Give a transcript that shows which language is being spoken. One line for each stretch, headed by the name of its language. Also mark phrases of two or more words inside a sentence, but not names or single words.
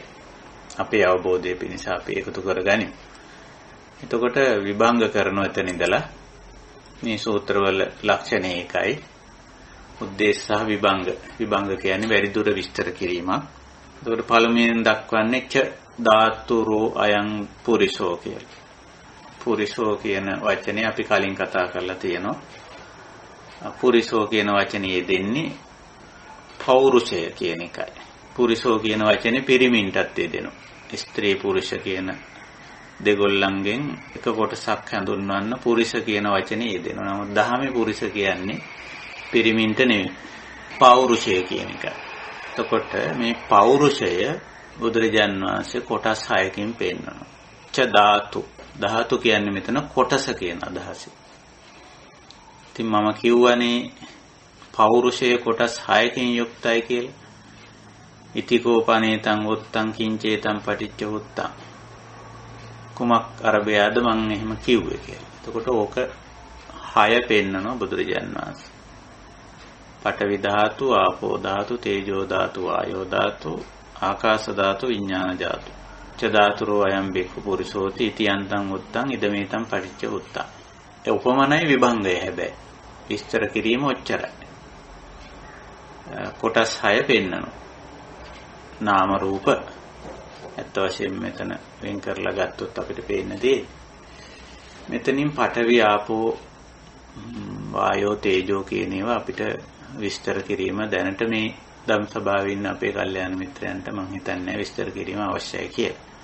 Sinhala: අපේ අවබෝධය පිණිස අපි එකතු කරගනිමු. එතකොට විභංග කරන එතන ඉඳලා මේ සූත්‍රවල ලක්ෂණ ඒකයි. උද්දේශ සහ විභංග. විභංග කියන්නේ වැඩි දුර විස්තර කිරීමක්. එතකොට පළමුවෙන් දක්වන්නේ
Pali: ච ධාතුරෝ අයං පුරිසෝ
Sinhala: කියලා. පුරිසෝ කියන වචනේ අපි කලින් කතා කරලා තියෙනවා. පුරිසෝ කියන වචනේ දෙන්නේ පෞරුෂය කියන එකයි. පුරිසෝ කියන වචනේ පිරිමින්ටත් දෙනවා. ස්ත්‍රී පුරුෂ කියන දෙගොල්ලන්ගෙන් එක කොටසක් හඳුන්වන්න පුරිස කියන වචනේ යෙදෙනවා. නමුත් දහමේ පුරිස කියන්නේ පිරිමින්ට නෙවෙයි. පෞරුෂය කියන එක. එතකොට මේ පෞරුෂය බුදුරජාන් වහන්සේ කොටස් 6කින් පෙන්නනවා.
Pali: ච ධාතු.
Sinhala: ධාතු කියන්නේ මෙතන කොටස කියන අදහස. ඉතින් මම කියවනේ පෞරුෂය කොටස් 6කින් යුක්තයි කියලා.
Pali: ඉතිකෝපනේතං උත්තං කිංචේතං පටිච්ච උත්තං.
Sinhala: කුමක් අරබයාද මම එහෙම කිව්වේ කියලා. එතකොට ඕක 6 පෙන්නනවා බුදුරජාණන් වහන්සේ.
Pali: පඨවි ධාතු, ආපෝ ධාතු, තේජෝ ධාතු, වායෝ ධාතු, ආකාශ ධාතු, විඥාන ධාතු. ච ධාතුරෝ අයම් බික්ඛු පුරිසෝති ඉති අන්තං උත්තං ඉදමේතං පටිච්ච උත්තං.
Sinhala: ඒ උපමනයි විභංගය හැබැයි. විස්තර කිරීම ඔච්චරයි. කොටස් 6 පෙන්නනවා. නාම රූප ඇත්ත වශයෙන්ම මෙතන වෙන් කරලා ගත්තොත් අපිට පේන්නේ මෙතනින් පඨවි ආපෝ වායෝ තේජෝ කියන ඒවා අපිට විස්තර කිරීම දැනට මේ ධම් සභාවේ ඉන්න අපේ කල්යාණ මිත්‍රයන්ට මම හිතන්නේ විස්තර කිරීම අවශ්‍යයි කියලා.